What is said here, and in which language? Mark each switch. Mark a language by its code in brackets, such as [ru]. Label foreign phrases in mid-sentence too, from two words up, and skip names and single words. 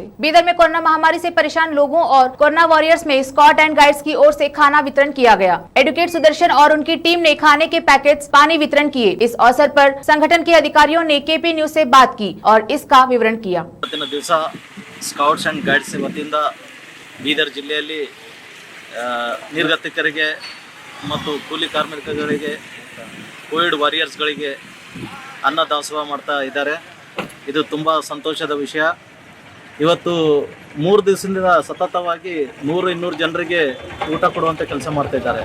[hi] बीदर में कोरोना महामारी से परेशान लोगों और कोरोना वॉरियर्स में स्काउट एंड गाइड्स की ओर से खाना वितरण किया गया। एडवोकेट सुदर्शन और उनकी टीम ने खाने के पैकेट्स, पानी वितरण किए। इस अवसर पर संगठन के अधिकारियों ने केपी न्यूज से बात की और इसका विवरण किया। [kn] स्काउट्स एंड गाइड्स वतीಯಿಂದ ಬೀದರ್ ಜಿಲ್ಲೆಯಲ್ಲಿ ನಿರ್ಗತಿಕರಿಗೆ ಮತ್ತು ಕೂಲಿ ಕಾರ್ಮಿಕರಿಗೆ ಕೋವಿಡ್ ವಾರಿಯರ್ಸ್ಗಳಿಗೆ ಅನ್ನ ದಾಸೋಹ ಮಾಡ್ತಾ ಇದ್ದಾರೆ। ಇದು ತುಂಬ ಸಂತೋಷದ ವಿಷಯ। ಇವತ್ತು 3 ದಿವಸದಿಂದ ಸತತವಾಗಿ 100-200 ಜನರಿಗೆ ಊಟ ಕೊಡುವಂಥ ಕೆಲಸ ಮಾಡ್ತಾ ಇದ್ದಾರೆ।